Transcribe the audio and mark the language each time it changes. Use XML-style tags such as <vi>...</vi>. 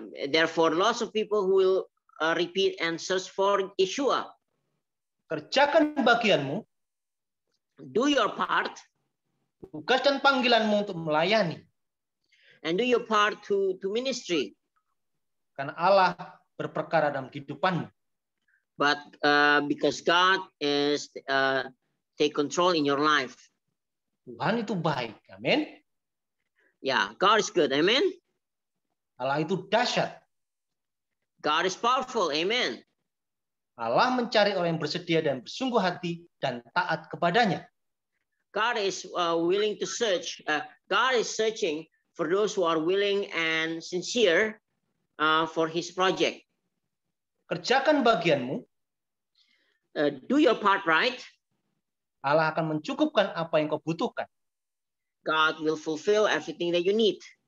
<en>Therefore, lots of people who will repeat and search for Yeshua.</en> <id>Kerjakan bagianmu.</id> <en>Do your part.</en> <id>Tugas dan panggilanmu untuk melayani.</id> <en>And do your part to ministry.</en> <id>Karena Allah berperkara dalam kehidupanmu.</id> <en>But because God is take control in your life.</en> <id>Tuhan itu baik. Amin.</id> <en>Yeah, God is good. Amen.</en> <id>Allah itu dahsyat.</id> <en>God is powerful. Amen.</en> <id>Allah mencari orang yang bersedia dan bersungguh hati dan taat kepadanya.</id> <en>God is willing to search. God is searching for those who are willing and sincere for His project.</en> <id>Kerjakan bagianmu.</id> <en>Do your part right.</en> <id>Allah akan mencukupkan apa yang kau butuhkan.</id> <en>God will fulfill everything that you need.</en>